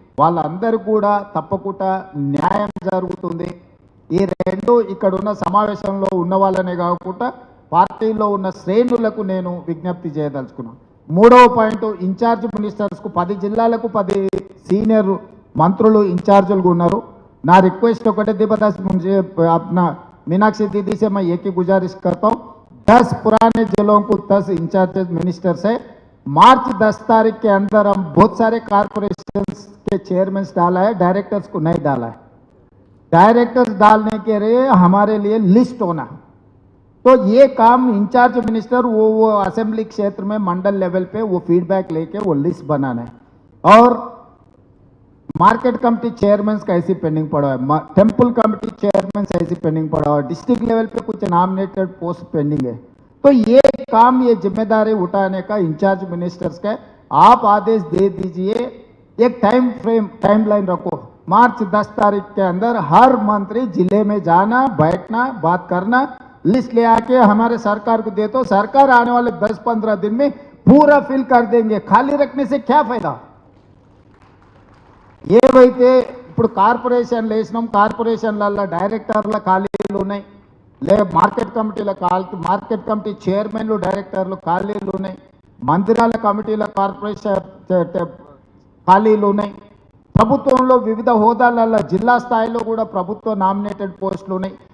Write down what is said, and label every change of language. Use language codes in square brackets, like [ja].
[te] వాళ్ళందరూ కూడా తప్పకుండా న్యాయం జరుగుతుంది. ఈ రెండు ఇక్కడ ఉన్న సమావేశంలో ఉన్న వాళ్ళనే కాకుండా పార్టీలో ఉన్న శ్రేణులకు నేను విజ్ఞప్తి చేయదలుచుకున్నాను. మూడవ పాయింట్, ఇన్ఛార్జ్ మినిస్టర్స్కు 10 జిల్లాలకు 10 సీనియర్ మంత్రులు ఇన్ఛార్జులుగా ఉన్నారు. నా रिक्वेस्ट ఒకటే [hi] दीपदास मुझे अपना मीनाक्षी दीदी से मैं एक ही गुजारिश करता हूँ, 10 पुराने जिलों को 10 इंचार्ज मिनिस्टर्स है. मार्च 10 तारीख के अंदर हम बहुत सारे कॉर्पोरेशन के चेयरमैन डाला है, डायरेक्टर्स को नहीं डाला है. डायरेक्टर्स डालने के लिए हमारे लिए लिस्ट होना, तो ये काम इंचार्ज मिनिस्टर वो असेंबली क्षेत्र में मंडल लेवल पे वो फीडबैक लेके वो लिस्ट बनाना है. और मार्केट कमेटी चेयरमैन का ऐसी पेंडिंग पड़ा है, टेम्पल कमेटी चेयरमैन ऐसी पेंडिंग पड़ा है, डिस्ट्रिक्ट लेवल पे कुछ नॉमिनेटेड पोस्ट पेंडिंग है. तो ये काम, ये जिम्मेदारी उठाने का इंचार्ज मिनिस्टर्स का आप आदेश दे दीजिए. एक टाइम लाइन रखो, मार्च 10 तारीख के अंदर हर मंत्री जिले में जाना, बैठना, बात करना, लिस्ट ले आके हमारे सरकार को दे. तो सरकार आने वाले 10-15 दिन में पूरा फिल कर देंगे. खाली रखने से क्या फायदा. [te] ఏవైతే ఇప్పుడు కార్పొరేషన్లు వేసినాం, కార్పొరేషన్లలో డైరెక్టర్ల ఖాళీలు ఉన్నాయి, మార్కెట్ కమిటీ చైర్మన్లు డైరెక్టర్లు ఖాళీలు ఉన్నాయి, మందిరాల కమిటీల కార్పొరేషన్ ఖాళీలు ఉన్నాయి, ప్రభుత్వంలో వివిధ హోదాలలో జిల్లా స్థాయిలో కూడా ప్రభుత్వ నామినేటెడ్ పోస్టులు ఉన్నాయి.